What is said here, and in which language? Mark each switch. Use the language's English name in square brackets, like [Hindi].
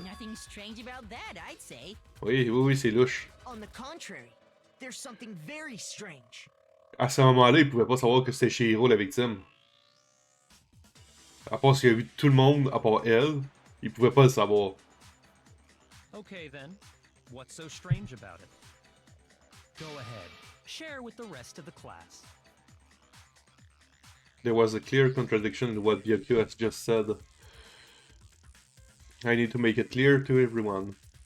[English] Nothing strange about that, I'd say. [French] Oui, c'est louche. [English] On the contrary, there's something very strange. [French] À ce moment-là, il pouvait pas savoir que c'était Chihiro la victime. À part qu'il a vu tout le monde, à part elle, il pouvait pas le savoir. [English] Okay then, what's so strange about it? Go ahead, share with the rest of the class. There was a clear contradiction in what Byakuya has just said. I need to make it clear to everyone.